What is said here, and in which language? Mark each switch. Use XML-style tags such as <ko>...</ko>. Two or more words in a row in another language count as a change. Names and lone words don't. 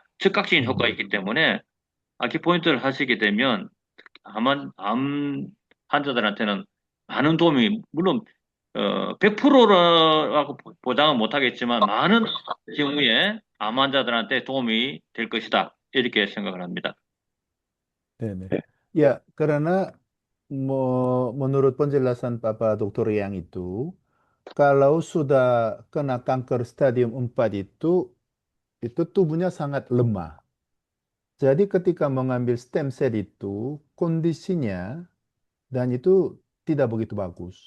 <ko>즉각적인 효과가 있기 때문에 아큐포인트를 하시게 되면 암 환자들한테는 많은 도움이 물론 100%라고 보장은 못하겠지만 많은 경우에 암 환자들한테 도움이 될 것이다. 이렇게 생각을 합니다. 네네.</ko> <id>Ya, karena menurut penjelasan Bapak Dokter Yang itu, kalau sudah kena kanker stadium 4 itu tubuhnya sangat lemah. Jadi ketika mengambil stem cell itu, kondisinya dan itu tidak begitu bagus.</id>